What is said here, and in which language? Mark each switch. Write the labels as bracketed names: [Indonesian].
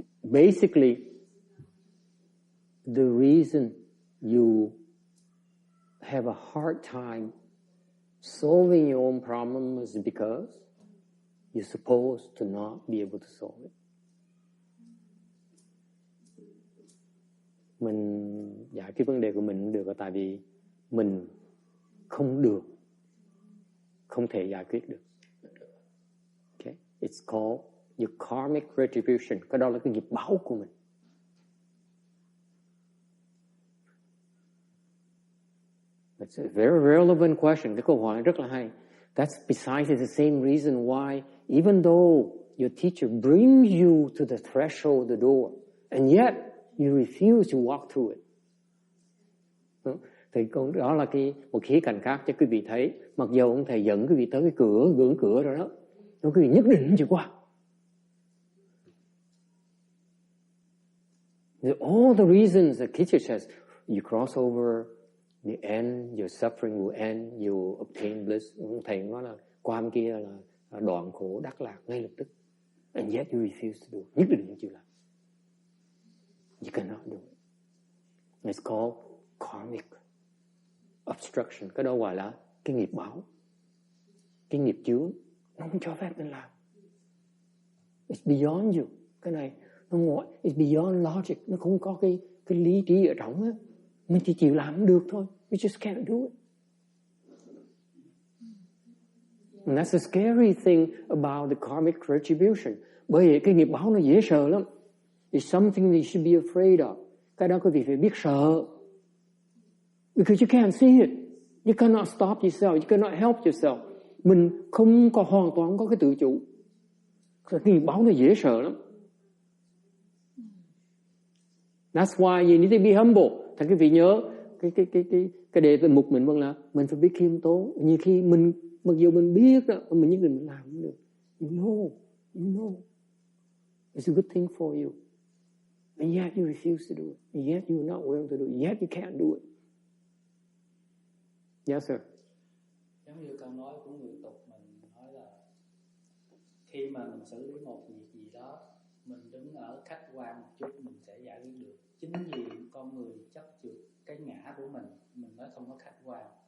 [English] Basically, the reason you have a hard time solving your own problem is because you're supposed to not be able to solve it. [Vietnamese] Mình giải quyết vấn đề của mình không được là tại vì mình không thể giải quyết được. [English] Okay? It's called your karmic retribution. [Vietnamese] Cái đó là cái nghiệp báo của mình. [English] It's a very relevant question. [Vietnamese] Cái câu hỏi rất là hay. [English] That's precisely the same reason why, even though your teacher brings you to the threshold of the door, and yet you refuse to walk through it. [Vietnamese] Thì đó là một khía cạnh khác cho quý vị thấy. Mặc dù ông thầy dẫn quý vị tới cái ngưỡng cửa rồi đó, nó cứ nhất định chịu qua. [English] All the reasons that teacher says you cross over the end, your suffering will end, you obtain bliss. [Vietnamese] Thầy nói là qua bên kia là đoạn khổ đắc lạc ngay lập tức. [English] And yet you refuse to do it. [Vietnamese] Nhất định chịu làm. [English] You cannot do it. It's called karmic obstruction. [Vietnamese] Cái đó gọi là cái nghiệp báo, cái nghiệp chướng. Nó không cho phép mình làm. [English] It's beyond you. [Vietnamese] Cái này nó ngoại, [English] it's beyond logic. [Vietnamese] Nó không có cái lý trí ở trong á. Mình chỉ chịu làm không được thôi. [English] We just can't do it. And that's the scary thing about the karmic retribution. [Vietnamese] Bởi vì cái nghiệp báo nó dễ sợ lắm. [English] It's something you should be afraid of. [Vietnamese] Cái đó quý vị phải biết sợ. [English] Because you can't see it. You cannot stop yourself. You cannot help yourself. [Vietnamese] Mình không có hoàn toàn có cái tự chủ. Cái nghiệp báo nó dễ sợ lắm. That's why you need to be humble. Thành quý vị nhớ cái đề mục mình vẫn là mình phải biết khiêm tốn. Nhiều khi mình mặc dù mình biết đó, mình nhất định mình làm không được. [English] You know. It's a good thing for you. And yet you refuse to do it. And yet you are not willing to do it. Yet you can't do it. Yes, sir. [Vietnamese] Giống như câu nói của người tục mình nói là khi mà mình xử lý một việc gì đó, mình đứng ở khách quan một chút mình sẽ giải quyết được. Chính vì con người chấp trước cái ngã của mình nói không có khách quan.